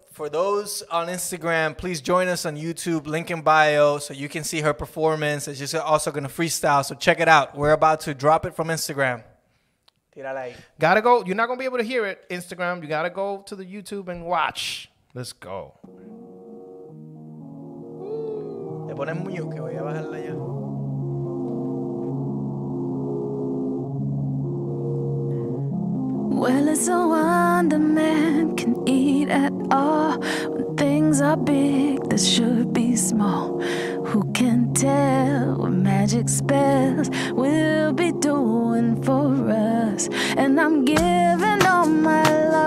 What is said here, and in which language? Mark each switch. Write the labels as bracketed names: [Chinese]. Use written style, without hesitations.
[English] For those on Instagram, please join us on YouTube, link in bio, so you can see her performance. It's just also gonna freestyle, so check it out. We're about to drop it from Instagram. [Spanish] Tírala ahí. [English] Gotta go. You're not gonna be able to hear it, Instagram. You gotta go to the YouTube and watch. Let's go. [Spanish] Le pones mute, que voy a bajarla ya. [English] Well, it's a wonder man can eat at all. When things are big, they should be small. Who can tell what magic spells will be doing for us? And I'm giving all my love